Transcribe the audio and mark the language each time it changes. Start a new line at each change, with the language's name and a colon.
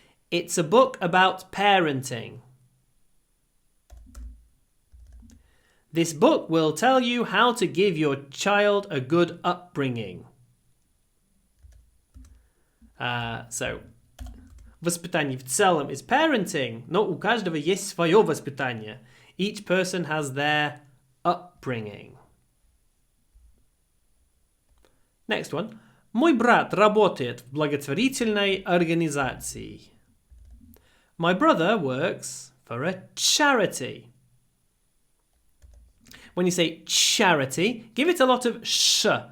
English: It's a book about parenting. This book will tell you how to give your child a good upbringing. So,
Russian: воспитание в целом
English: is parenting,
Russian: но у каждого есть свое воспитание.
English: Each person has their upbringing. Next one.
Russian: Мой брат работает в благотворительной организации.
English: My brother works for a charity. When you say charity, give it a lot of sh.